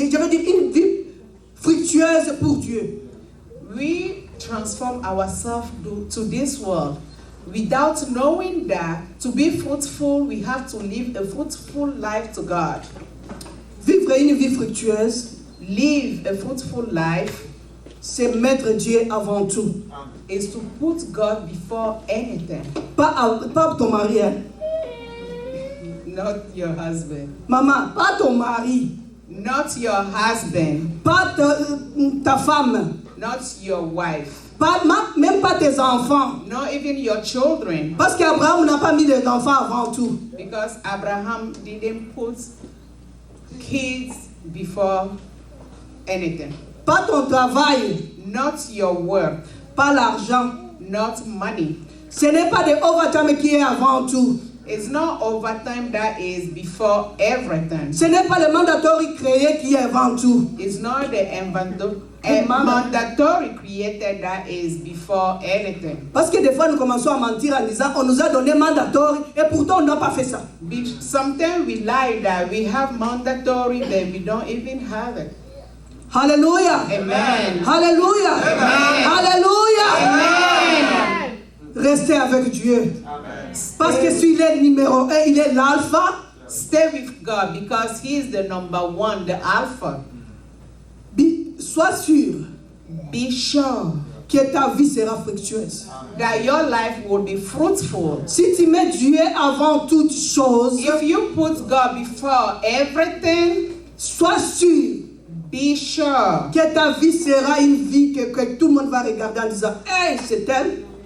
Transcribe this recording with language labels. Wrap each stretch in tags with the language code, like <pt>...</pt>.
<fr>Je veux dire une vie fructueuse pour Dieu.</fr> <en>We transform ourselves to this world without knowing that to be fruitful, we have to live a fruitful life to God.</en> <fr>Vivre une vie fructueuse,</fr> <en>Live a fruitful life</en> <fr>c'est mettre Dieu avant tout.</fr> <en>is to put God before anything,</en> <fr>Pas ton mari. Hein.</fr> <en>not your husband.</en> <fr>Maman, pas ton mari.</fr> <en>Not your husband,</en> <fr>Pas ta femme.</fr> <en>not your wife,</en> <fr>Même pas tes enfants.</fr> <en>not even your children,</en> <fr>Parce qu'Abraham n'a pas mis les enfants avant tout.</fr> <en>because Abraham didn't put kids before anything.</en> <fr>Pas ton travail.</fr> <en>Not your work,</en> <fr>Pas l'argent.</fr> <en>not money.</en> <fr>Ce n'est pas de overtime qui est avant tout.</fr> <en>It's not overtime that is before everything.</en> <fr>Ce n'est pas le mandatory créé qui est avant tout.</fr> <en>It's not the mandatory created that is before anything.</en> <fr>Parce que des fois nous commençons à mentir en disant on nous a donné mandatory et pourtant on n'a pas fait ça.</fr> <en>Sometimes we lie that we have mandatory but we don't even have it. Alléluia. Amen. Alléluia. Amen. Alléluia. Amen.</en> <fr>Restez avec Dieu. Parce que s'il est numéro 1, il est l'alpha.</fr> <en>Stay with God because He is the number one, the Alpha.</en> <fr>Sois sûr</fr> <en>be sure</en> <fr>que ta vie sera fructueuse.</fr> <en>that your life will be fruitful.</en> <fr>Si tu mets Dieu avant toute chose,</fr> <en>If you put God before everything,</en> <fr>sois sûr</fr> <en>be sure</en> <fr>que ta vie sera une vie que tout le monde va regarder en disant hey, c'est elle.</fr>